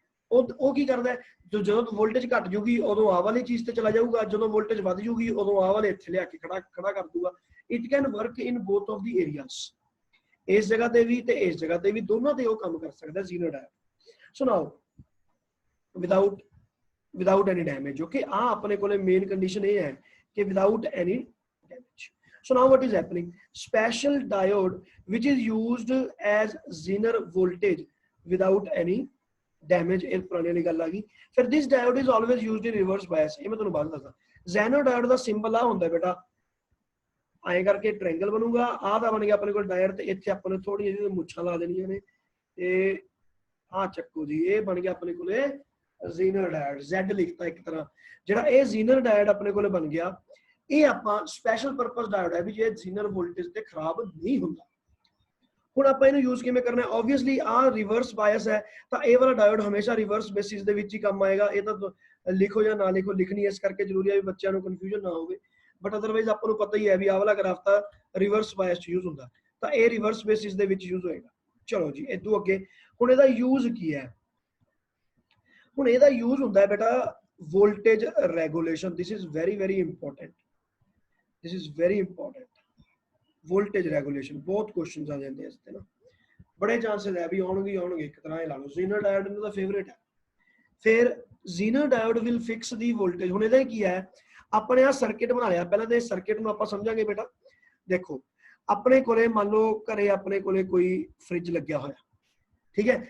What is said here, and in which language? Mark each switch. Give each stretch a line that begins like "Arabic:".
Punjabi: ਉਹ ਕੀ ਕਰਦਾ, ਜਦੋਂ ਵੋਲਟੇਜ ਘਟ ਜੂਗੀ ਉਦੋਂ ਆਹ ਵਾਲੀ ਚੀਜ਼ ਤੇ ਚਲਾ ਜਾਊਗਾ, ਜਦੋਂ ਵੋਲਟੇਜ ਵੱਧ ਜੂਗੀ ਉਦੋਂ ਆਹ ਵਾਲੇ ਇੱਥੇ ਲਿਆ ਕੇ ਖੜਾ ਕਰ ਦੂਗਾ।
English: it can work in both of the areas,
Punjabi: ਇਸ ਜਗ੍ਹਾ ਤੇ ਵੀ ਤੇ ਇਸ ਜਗ੍ਹਾ ਤੇ ਵੀ, ਦੋਨਾਂ ਤੇ ਉਹ ਕੰਮ ਕਰ ਸਕਦਾ ਜ਼ੀਨਰ ਡਾਇਓਡ।
English: So now without any damage, okay.
Punjabi: ਆ ਆਪਣੇ ਕੋਲੇ ਮੇਨ ਕੰਡੀਸ਼ਨ ਇਹ ਹੈ ਕਿ
English: ਵਿਦਾਊਟ ਐਨੀ ਡੈਮੇਜ। So now what is happening? Special diode which is used as zener voltage without any damage,
Punjabi: ਇਹ ਪੁਰਾਣੀ ਵਾਲੀ ਗੱਲ ਆ ਗਈ।
English: ਫਿਰ this diode is always used in reverse bias,
Punjabi: ਇਹ ਮੈਂ ਤੁਹਾਨੂੰ ਬਾਅਦ ਦੱਸਦਾ। zener diode ਦਾ ਸਿੰਬਲ ਆ ਹੁੰਦਾ ਬੇਟਾ, ਐਂ ਕਰਕੇ ਟ੍ਰਾਇੰਗਲ ਬਣੂਗਾ। ਆਹ ਤਾਂ ਬਣ ਗਿਆ ਆਪਣੇ ਕੋਲ ਡਾਇਰ, ਤੇ ਇੱਥੇ ਆਪਾਂ ਨੇ ਥੋੜੀਆਂ ਜਿਹੀਆਂ ਮੁੱਛਾਂ ਲਾ ਦੇਣੀਆਂ ਨੇ, ਤੇ ਆਹ ਚੱਕੋ ਜੀ, ਇਹ ਬਣ ਗਿਆ ਆਪਣੇ ਕੋਲੇ ਜ਼ੀਨਰ ਡਾਇਡ। Z ਲਿਖਤਾ ਇੱਕ ਤਰ੍ਹਾਂ। ਜਿਹੜਾ ਇਹ ਜ਼ੀਨਰ ਡਾਇਡ ਆਪਣੇ ਕੋਲੇ ਬਣ ਗਿਆ, ਇਹ ਆਪਾਂ ਸਪੈਸ਼ਲ ਪਰਪਸ ਡਾਇਓਡ ਹੈ ਵੀ ਜੇ ਜ਼ੀਨਰ ਵੋਲਟੇਜ ਤੇ ਖਰਾਬ ਨਹੀਂ ਹੁੰਦਾ। ਹੁਣ ਆਪਾਂ ਇਹਨੂੰ ਯੂਜ਼ ਕਿਵੇਂ ਕਰਨਾ ਹੈ? ਆਬਵੀਅਸਲੀ ਆਹ ਰਿਵਰਸ ਬਾਇਸ ਹੈ, ਤਾਂ ਇਹ ਵਾਲਾ ਡਾਇਓਡ ਹਮੇਸ਼ਾ ਰਿਵਰਸ ਬੇਸਿਸ ਦੇ ਵਿੱਚ ਹੀ ਕੰਮ ਆਏਗਾ। ਇਹ ਤਾਂ ਲਿਖੋ ਜਾਂ ਨਾ ਲਿਖੋ, ਲਿਖਣੀ ਇਸ ਕਰਕੇ ਜ਼ਰੂਰੀ ਹੈ ਵੀ ਬੱਚਿਆਂ ਨੂੰ ਕਨਫਿਊਜ਼ਨ ਨਾ ਹੋਵੇ, ਬਟ ਅਦਰਵਾਈਜ਼ ਆਪਾਂ ਨੂੰ ਪਤਾ ਹੀ ਹੈ ਵੀ ਆਹ ਵਾਲਾ ਗ੍ਰਾਫ ਤਾਂ ਰਿਵਰਸ ਬਾਇਸ ਚ ਯੂਜ਼ ਹੁੰਦਾ, ਤਾਂ ਇਹ ਰਿਵਰਸ ਬੇਸਿਸ ਦੇ ਵਿੱਚ ਯੂਜ਼ ਹੋਏਗਾ। ਚਲੋ ਜੀ ਇਦੋਂ ਅੱਗੇ, ਹੁਣ ਇਹਦਾ ਯੂਜ਼ ਕੀ ਹੈ? ਹੁਣ ਇਹਦਾ ਯੂਜ਼ ਹੁੰਦਾ ਹੈ ਬੇਟਾ voltage regulation.
English: This is very very important, this is very important, voltage regulation।
Punjabi: ਬਹੁਤ ਕੁਐਸਚਨਸ ਆ ਜਾਂਦੇ ਇਸ ਤੇ ਨਾ, ਬੜੇ ਚਾਂਸਸ ਹੈ ਵੀ ਆਉਣਗੇ ਇੱਕ ਤਰ੍ਹਾਂ ਇਹ ਲਾ ਲਓ। ਜ਼ੀਨਰ ਡਾਇਓਡ ਇਹਨਾਂ ਦਾ ਫੇਵਰੇਟ ਹੈ। ਫਿਰ ਜ਼ੀਨਰ diode
English: Will fix the voltage.
Punjabi: ਹੁਣ ਇਹਦਾ ਕੀ ਹੈ, ਆਪਣੇ ਆ ਸਰਕਟ ਬਣਾ ਲਿਆ। ਪਹਿਲਾਂ ਤਾਂ ਇਸ ਸਰਕਟ ਨੂੰ ਆਪਾਂ ਸਮਝਾਂਗੇ ਬੇਟਾ। ਦੇਖੋ ਆਪਣੇ ਕੋਲੇ ਮੰਨ ਲਓ ਘਰੇ ਆਪਣੇ ਕੋਲੇ ਕੋਈ ਫ੍ਰਿਜ ਲੱਗਿਆ ਹੋਇਆ, ਠੀਕ ਹੈ।